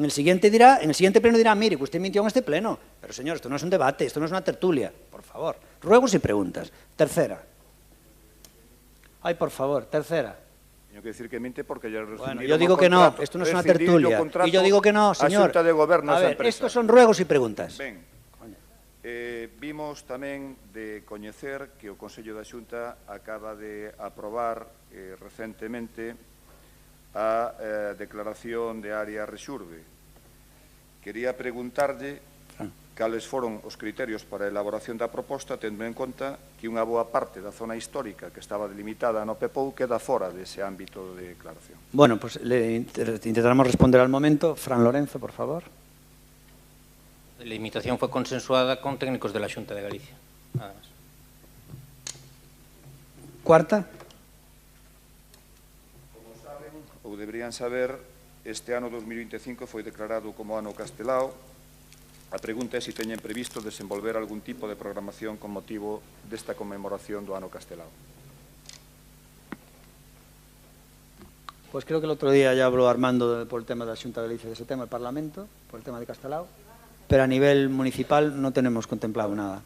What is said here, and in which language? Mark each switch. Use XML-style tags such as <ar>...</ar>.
<es>En el siguiente pleno dirá, mire, que usted mintió en este pleno. Pero señor, esto no es un debate, esto no es una tertulia. Por favor, ruegos y preguntas. Tercera. Ay, por favor, tercera. Tengo que decir que miente porque ya Bueno, yo digo que no, esto no es una tertulia. Y yo digo que no, señor. A ver, estos son ruegos y preguntas.</es> <gl>Ben, vimos tamén de coñecer que o Consello da Xunta acaba de aprobar recentemente a declaración de área Rexurbe. Quería preguntarlle cales foron os criterios para a elaboración da proposta, tendo en conta que unha boa parte da zona histórica que estaba delimitada no PEPOU queda fora dese ámbito de declaración.</gl> <es>Bueno, pues le intentaremos responder al momento. Fran Lorenzo, por favor. La limitación fue consensuada con técnicos de la Xunta de Galicia. Nada más. Cuarta.</es> <gl>Como deberían saber, este ano 2025 foi declarado como ano Castelao. A pregunta é se teñen previsto desenvolver algún tipo de programación con motivo desta conmemoración do ano Castelao.</gl> <es>Pues creo que el otro día ya habló Armando por el tema de la Xunta de Galicia de ese tema, el Parlamento, por el tema de Castelao, pero a nivel municipal no tenemos contemplado nada.</es>